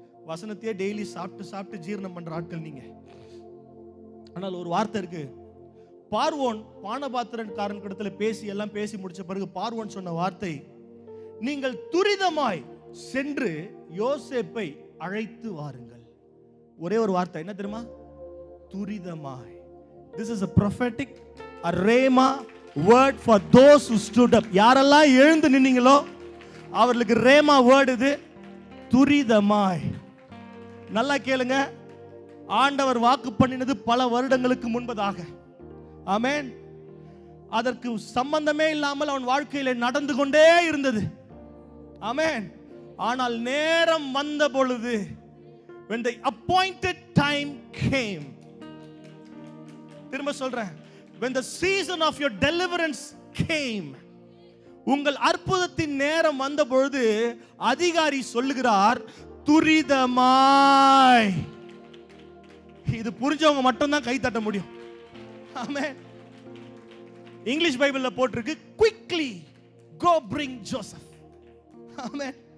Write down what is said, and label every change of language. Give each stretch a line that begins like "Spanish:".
Tamil: வசனத்தையே daily சாப்பிட்டு சாப்பிட்டு ஜீரணம் பண்ற ஆட்கள் நீங்க. ஆனால் ஒரு வார்த்தை இருக்கு. பார்வோன் பானபாத்திரக்காரன் இடத்துல பேசி எல்லாம் பேசி முடிச்ச பிறகு பார்வோன் சொன்ன வார்த்தை, நீங்கள் துரிதமாய் சென்று யோசேப்பை அழைத்து வாருங்கள். ஒரே ஒரு வார்த்தை, என்ன தெரியுமா? துரிதமாய்.
English: This is a prophetic, a rhema word for those who stood up.
Tamil: யாரெல்லாம் எழுந்து நின்னீங்களோ அவர்களுக்கு ரேமா வேர்ட் இது, துரிதமாய். நல்லா கேளுங்க. ஆண்டவர் வாக்கு பண்ணினது பல வருடங்களுக்கு முன்பதாக. ஆமென். அதற்கு சம்பந்தமே இல்லாமல் அவன் வாழ்க்கையில நடந்து கொண்டே இருந்தது. ஆமென். ஆனால் நேரம் வந்த பொழுது,
English: when the appointed time came,
Tamil: திரும்ப சொல்றேன்,
English: when the season of your deliverance came,
Tamil: உங்கள் அற்புதத்தின் நேரம் வந்த பொழுது அதிகாரி சொல்லுகிறார், துரிதமாய். இது புரிஞ்சவங்க மட்டும்தான் கை தட்ட முடியும். ஆமென். இங்கிலீஷ் பைபிள்ல போட்டிருக்கு,
English: quickly go bring Joseph.
Tamil: ஆமென்.